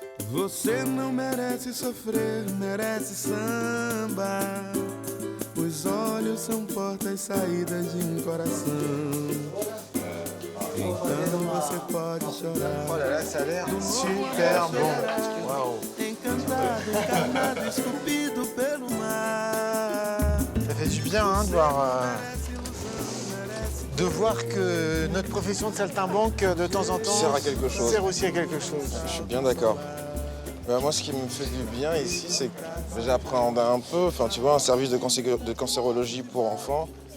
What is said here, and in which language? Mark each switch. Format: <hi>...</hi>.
<pt>Você não merece sofrer, merece samba. Os olhos são portas saídas de coração. Então você pode chorar.</pt> <fr>Oh là là, ça a l'air super bon. Waouh.</fr> <pt>Encantado, esculpido pelo mar.</pt> <fr>Ça fait du bien hein, de voir que notre profession de saltimbanque, de temps en temps, sert à quelque chose. Sert aussi à quelque chose. Je suis bien d'accord. Moi, ce qui me fait du bien ici, c'est que j'appréhende un peu, enfin, tu vois, un service de cancérologie pour enfants.</fr>